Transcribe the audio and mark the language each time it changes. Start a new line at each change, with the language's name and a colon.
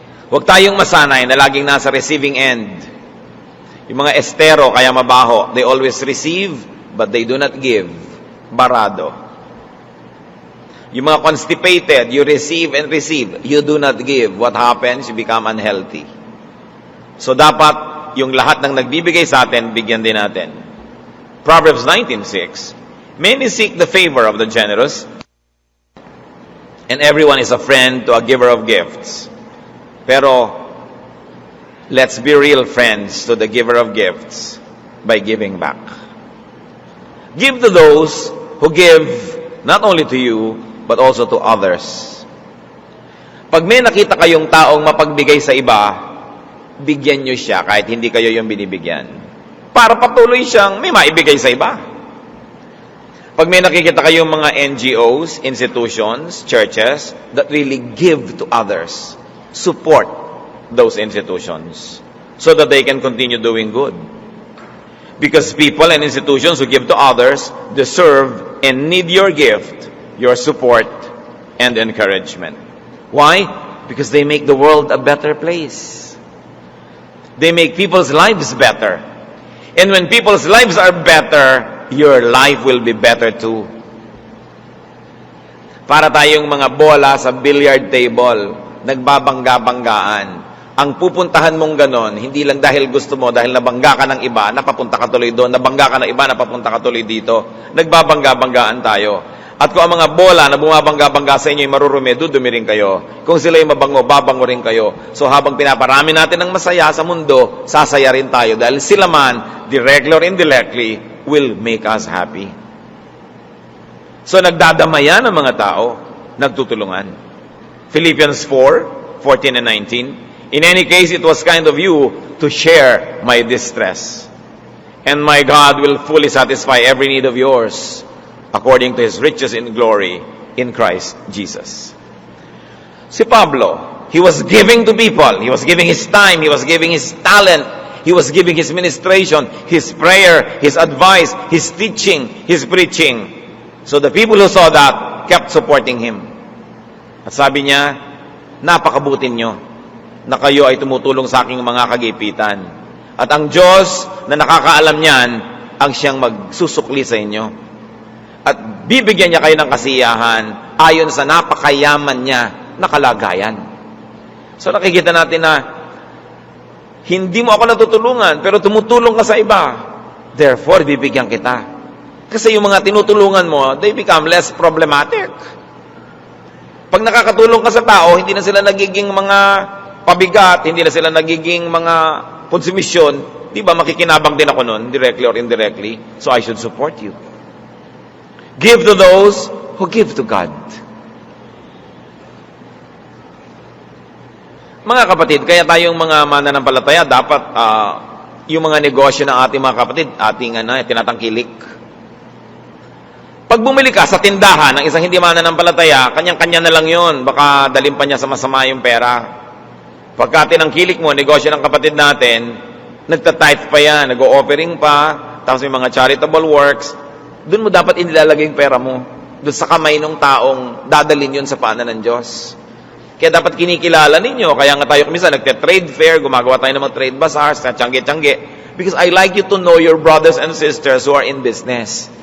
Filipino: Huwag tayong masanay na laging nasa receiving end. Yung mga estero, kaya mabaho,
English: they always receive, but they do not give.
Filipino: Barado. Yung mga
English: constipated, you receive and receive, you do not give. What happens? You become unhealthy.
Filipino: So dapat, yung lahat ng nagbibigay sa atin, bigyan din natin.
English: Proverbs 19:6, many seek the favor of the generous, and everyone is a friend to a giver of gifts. Pero, let's be real friends to the giver of gifts by giving back. Give to those who give not only to you, but also to others.
Filipino: Pag may nakita kayong taong mapagbigay sa iba, bigyan nyo siya kahit hindi kayo yung binibigyan. Para patuloy siyang may maibigay sa iba. Pag may nakikita kayong mga
English: NGOs, institutions, churches, that really give to others, support those institutions so that they can continue doing good. Because people and institutions who give to others deserve and need your gift, your support, and encouragement. Why? Because they make the world a better place. They make people's lives better. And when people's lives are better, your life will be better too.
Filipino: Para tayong mga bola sa billiard table, nagbabangga-banggaan. Ang pupuntahan mong ganon, hindi lang dahil gusto mo, dahil nabangga ka ng iba, napapunta ka tuloy doon, nabangga ka ng iba, napapunta ka tuloy dito. Nagbabangga-banggaan tayo. At kung ang mga bola na bumabangga-bangga sa inyo ay marurumi, dudumi rin kayo. Kung sila ay mabango, babango rin kayo. So habang pinaparami natin ng masaya sa mundo, sasaya rin tayo. Dahil sila man,
English: directly or indirectly, will make us happy.
Filipino: So nagdadamayan ang mga tao, nagtutulungan.
English: Philippians 4:14 and 19. In any case, it was kind of you to share my distress. And my God will fully satisfy every need of yours according to His riches in glory in Christ Jesus. Si Pablo, he was giving to people. He was giving his time. He was giving his talent. He was giving his ministration, his prayer, his advice, his teaching, his preaching. So the people who saw that kept supporting him.
Filipino: At sabi niya, napakabuti nyo na kayo ay tumutulong sa aking mga kagipitan. At ang Diyos na nakakaalam niyan, ang siyang magsusukli sa inyo. At bibigyan niya kayo ng kasiyahan ayon sa napakayaman niya na kalagayan. So nakikita natin na hindi mo ako natutulungan, pero tumutulong ka sa iba. Therefore, bibigyan kita. Kasi yung mga tinutulungan mo,
English: they become less problematic.
Filipino: Pag nakakatulong ka sa tao, hindi na sila nagiging mga pabigat, hindi na sila nagiging mga konsumisyon, di ba makikinabang din ako nun,
English: directly or indirectly, so I should support you. Give to those who give to God.
Filipino: Mga kapatid, kaya tayong mga mananampalataya, dapat yung mga negosyo ng ating mga kapatid, ating tinatangkilik. Pag bumili ka sa tindahan ng isang hindi mananampalataya, kanyang-kanya na lang yun. Baka dalhin pa niya sa masama yung pera. Pagka tinangkilik mo, negosyo ng kapatid natin, nagtatithe pa yan, nag-o-offering pa, tapos may mga charitable works, doon mo dapat inilalagay yung pera mo. Doon sa kamay ng taong dadalhin yun sa paanan ng Diyos. Kaya dapat kinikilala ninyo. Kaya nga tayo kumisa, nagte-trade fair, gumagawa tayo ng mga trade bazaars, tiyangge-tiyangge.
English: Because I like you to know your brothers and sisters who are in business.